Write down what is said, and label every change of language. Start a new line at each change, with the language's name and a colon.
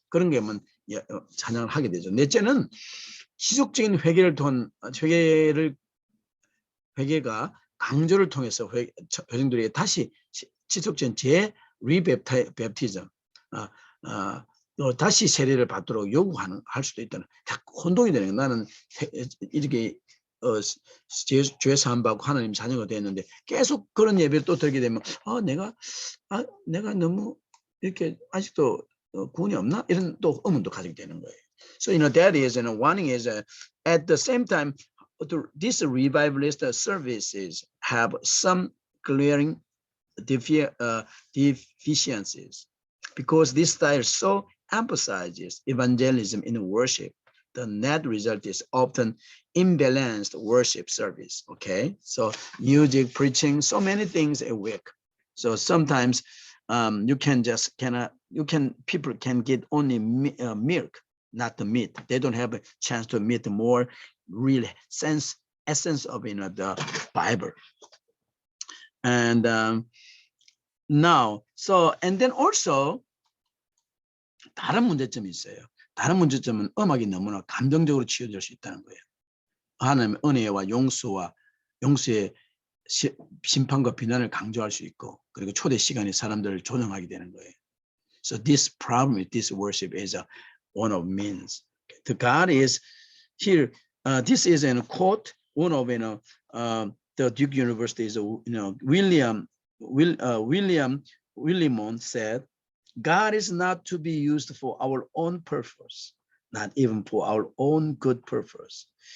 Korean: 그런 게 찬양을 하게 되죠. 넷째는 지속적인 회개가 강조를 통해서 회중들에게 다시 지속적인 리베프티즘, 다시 세례를 받도록 할 수도 있다는, 혼동이 되는 거예요. 나는 이렇게 죄 사함 받고 하나님 자녀가 됐는데 계속 그런 예배를 또 들게 되면 내가 너무 이렇게 아직도 구원이 없나? 이런 또 의문도 가지게 되는 거예요.
English: So that is, warning is at the same time, these revivalist services have some glaring deficiencies because this style so emphasizes evangelism in worship. The net result is often imbalanced worship service. Okay, so music, preaching, so many things a week. So sometimes people can get only milk, not the meat. They don't have a chance to meet the more real essence of the Bible. And and then also
Korean: 다른 문제점이 있어요. 다른 문제점은 음악이 너무나 감정적으로 치유될 수 있다는 거예요. 하나님의 은혜와 용서의 심판과 비난을 강조할 수 있고, 그리고 초대 시간에 사람들을 조정하게 되는 거예요.
English: So this problem with this worship is one of means. The God is here. This is a quote. One of the Duke University's William Willimon said, "God is not to be used for our own purpose, not even for our own good purpose."